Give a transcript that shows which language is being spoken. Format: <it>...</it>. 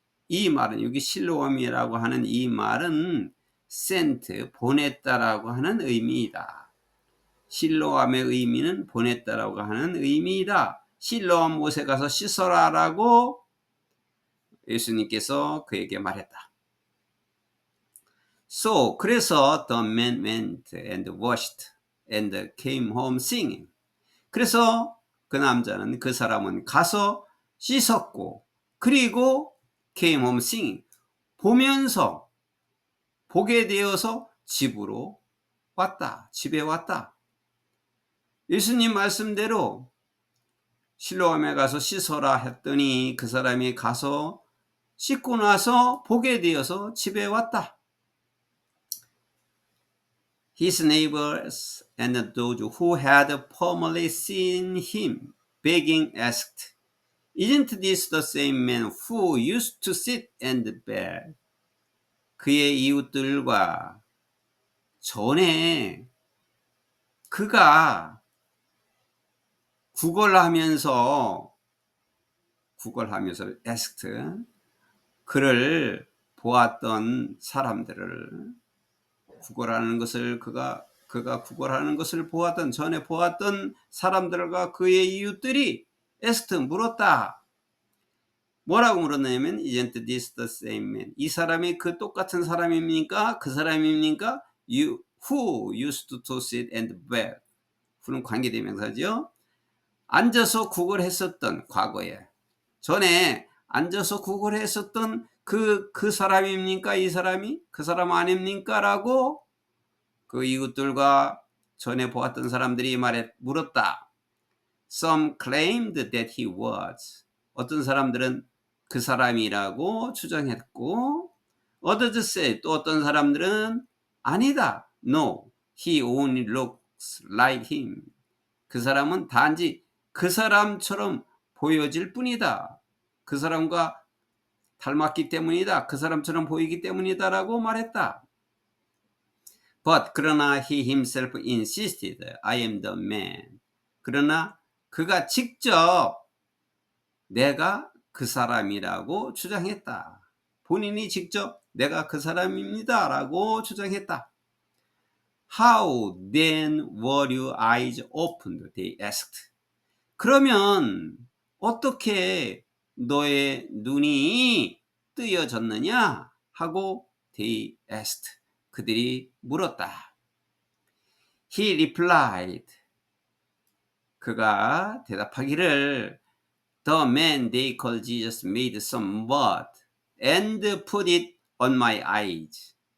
<ko>이 말은 여기 실로암이라고 하는 이 말은 sent, 보냈다라고 하는 의미이다. 실로암의 의미는 보냈다라고 하는 의미이다. 실로암 못에 가서 씻어라라고 예수님께서 그에게 말했다.</ko> <en>So, 그래서 the man went and washed and came home singing.</en> <ko>그래서 그 남자는, 그 사람은 가서 씻었고, 그리고</ko> <en>came home singing.</en> <ko>보면서, 보게 되어서 집으로 왔다. 집에 왔다. 예수님 말씀대로 실로암에 가서 씻어라 했더니 그 사람이 가서 씻고 나서 보게 되어서 집에 왔다.</ko> <en>His neighbors and those who had formerly seen him begging asked, Isn't this the same man who used to sit and beg?</en> <ko>그의 이웃들과 전에 그가 구걸하면서 asked, 그를 보았던 사람들을, 구걸하는 것을 그가 구걸하는 것을 보았던, 전에 보았던 사람들과 그의 이웃들이 에스트 물었다. 뭐라고 물었냐면</ko> <en>Isn't this the same man?</en> <ko>이 사람이 그 똑같은 사람입니까? 그 사람입니까?</ko> <en>Who used to sit and beg.</en> <ko>who는 관계대명사죠. 앉아서 구걸했었던, 과거에 전에 앉아서 구걸했었던 그 사람입니까? 이 사람이? 그 사람 아닙니까? 라고 그 이웃들과 전에 보았던 사람들이 물었다.</ko> <en>Some claimed that he was.</en> <ko>어떤 사람들은 그 사람이라고 주장했고,</ko> <en>others said,</en> <ko>또 어떤 사람들은 아니다.</ko> <en>No, he only looks like him.</en> <ko>그 사람은 단지 그 사람처럼 보여질 뿐이다. 그 사람과 닮았기 때문이다. 그 사람처럼 보이기 때문이다라고 말했다.</ko> <en>But 그러나 he himself insisted, I am the man.</en> <ko>그러나 그가 직접 내가 그 사람이라고 주장했다. 본인이 직접 내가 그 사람입니다 라고 주장했다.</ko> <en>How then were your eyes opened? They asked.</en> <ko>그러면 어떻게 너의 눈이 뜨여졌느냐?</ko> <en>하고 they asked.</en> <ko>그들이 물었다.</ko> <en>He replied.</en> <ko>그가 대답하기를</ko> <en>The man they call Jesus made some mud and put it on my eyes.</en>